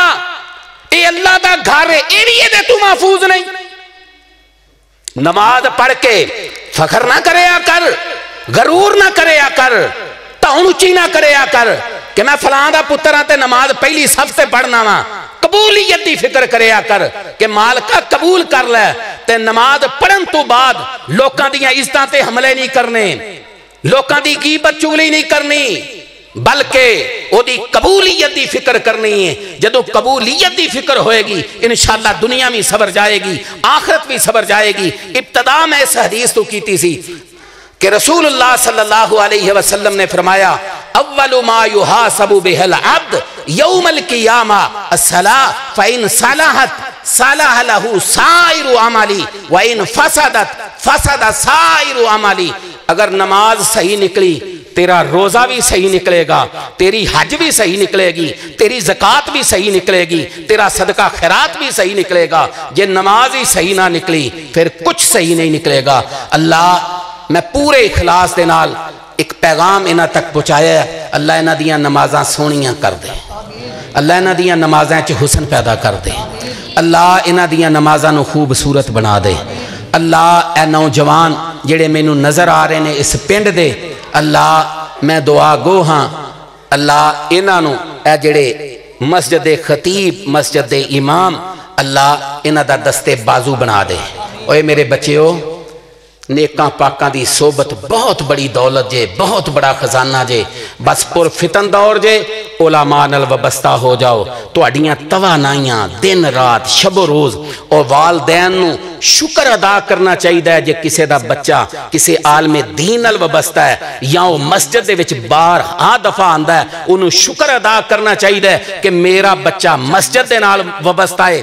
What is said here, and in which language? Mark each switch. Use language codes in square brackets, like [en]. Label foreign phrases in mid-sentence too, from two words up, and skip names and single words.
[pa] اے اللہ دا گھر ہے، ایریے دے تو محفوظ نہیں۔ نماز پڑھ کے فخر نہ کریا کر، غرور نہ کریا کر، تاؤن اچھی نہ کریا کر کہ میں فلاں دا پتر ہاں تے نماز پہلی صف تے پڑھنا وا۔ قبولیت دی فکر کریا کر کہ مالکہ قبول کر لے تے نماز پڑھن تو بعد لوکاں دیاں عزتاں تے حملے نہیں کرنے، لوکاں دی غیبت چگلی نہیں کرنی، بلکہ وہ دی قبولیت دی فکر کرنی ہے۔ جدو قبولیت دی فکر ہوئے گی انشاءاللہ دنیا میں صبر جائے گی، آخرت بھی صبر جائے گی۔ ابتدا میں اس حدیث تو کیتی سی کہ رسول اللہ صلی اللہ علیہ وسلم نے فرمایا [ar] اول ما یحاسب بہ العبد یوم القیامہ الصلاۃ فإن صلحت صلح له سائر عملی وإن فسدت فسد سائر عملی۔ [pa] اگر نماز صحیح نکلی تیرا روزہ بھی صحیح نکلے گا، تیری حج بھی صحیح نکلے گی، تیری زکوٰۃ بھی صحیح نکلے گی، تیرا صدقہ خیرات بھی صحیح نکلے گا۔ جے نماز ہی صحیح نہ نکلی پھر کچھ صحیح نہیں نکلے گا۔ اللہ میں پورے اخلاص دے نال ایک پیغام انہاں تک پہنچایا ہے، اللہ انہاں دیاں نمازاں سونیاں کر دے، اللہ انہاں دیاں نمازاں چ حسن پیدا کر دے، اللہ انہاں دیاں نمازاں نو خوبصورت بنا دے۔ اللہ اے نوجوان جڑے مینوں نظر آ رہے نے اس پنڈ دے، اللہ میں دعا گو ہاں اللہ انہاں نو اے جڑے مسجد خطیب مسجد امام اللہ انہاں دا دستے بازو بنا دے۔ اوے میرے بچیو، نیکاں پاکاں دی صحبت بہت بڑی دولت جے، بہت بڑا خزانہ جے، بس پر فتن دور جے علماء نال وابستہ ہو جاؤ۔ تہاڈیاں توانائیاں دن رات شب و روز اور والدین نو شکر ادا کرنا چاہیے جے کسے دا بچہ کسے عالم دین نال وابستہ ہے یا وہ مسجد دے وچ بار دفعہ آندا ہے، انہوں شکر ادا کرنا چاہیے کہ میرا بچہ مسجد دے نال وابستہ ہے۔